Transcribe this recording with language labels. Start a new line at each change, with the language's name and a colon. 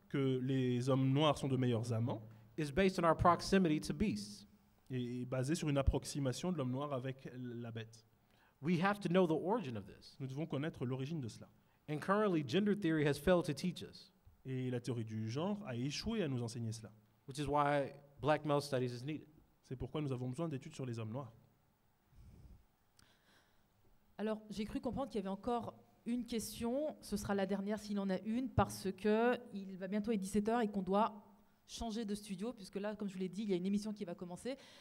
French: que les hommes noirs sont de meilleurs amants
English: is based on our proximity to beasts.
French: est basé sur une approximation de l'homme noir avec la bête.
English: We have to know the origin of this.
French: Nous devons connaître l'origine de cela.
English: And currently, gender theory has failed to teach us,
French: Et la théorie du genre a échoué à nous enseigner cela.
English: which is why black male studies is needed.
French: C'est pourquoi nous avons besoin d'études sur les hommes noirs. Alors, j'ai cru comprendre qu'il y avait encore une question. Ce sera la dernière s'il en a une, parce qu'il va bientôt être 17h et qu'on doit changer de studio, puisque là, comme je vous l'ai dit, il y a une émission qui va commencer.